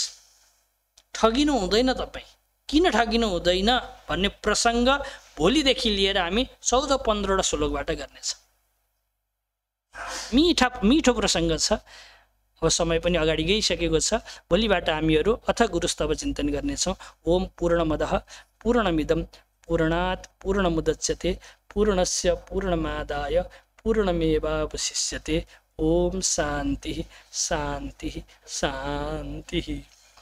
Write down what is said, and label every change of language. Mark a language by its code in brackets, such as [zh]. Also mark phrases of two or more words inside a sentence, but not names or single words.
[ne] ठगिनु हुँदैन, तपाईँ किन ठगिनु हुँदैन भन्ने प्रसङ्ग भोलिदेखि लिएर हामी 14-15 श्लोकबाट गर्नेछौँ। मिठो प्रसङ्ग छ। अब समय पनि अगाडि गइसकेको छ। भोलिबाट हामीहरू [sa] अथ गुरुस्तव [ne] चिन्तन गर्नेछौँ। [sa] ओम पूर्णमदः पूर्णमिदं पूर्णात् पूर्णमुदच्यते पूर्णस्य पूर्णमादाय पूर्णमेवावशिष्यते। ओम शान्ति शान्ति शान्ति।